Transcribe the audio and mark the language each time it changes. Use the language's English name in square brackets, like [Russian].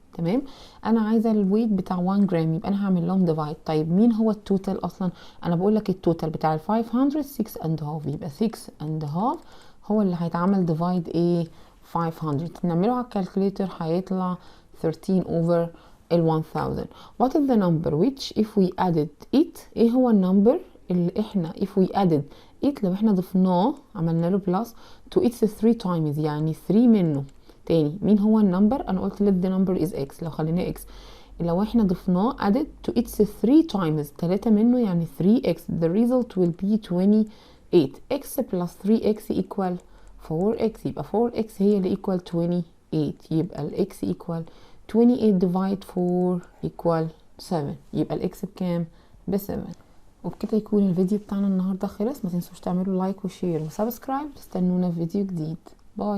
[Arabic] تمام. انا عايزه الويت بتاع 1 جرام، يبقى انا هعمل لهم ديفايد. طيب مين هو التوتال اصلا؟ انا بقول لك التوتال بتاع ال 500 6.5، يبقى 6.5 هو اللي هيتعمل ديفايد ايه؟ 500. نعمله على الكالكوليتر هيطلع 13 over ال 1000. [English] what is the number which if we added it، [Arabic] ايه هو النمبر اللي احنا [English] if we added it [Arabic] لو احنا ضفناه عملنا له بلس [English] to its 3 times، [Arabic] يعني 3 منه. تاني، مين هو النمبر؟ انا قلت [English] let the number is x، [Arabic] لو خليناه x، لو احنا ضفناه [English] added to its 3 times [Arabic] 3 منه يعني 3x، [English] the result will be 28. [Arabic] x plus 3x equal 4x، يبقى 4x هي اللي equal 28، يبقى ال x equal 28 divide 4 equal 7، يبقى الاكس بكام؟ ب7. وبكده يكون الفيديو بتاعنا النهارده خلص. ما تنسوش تعملوا لايك وشير وسبسكرايب، تستنونا في فيديو جديد. باي.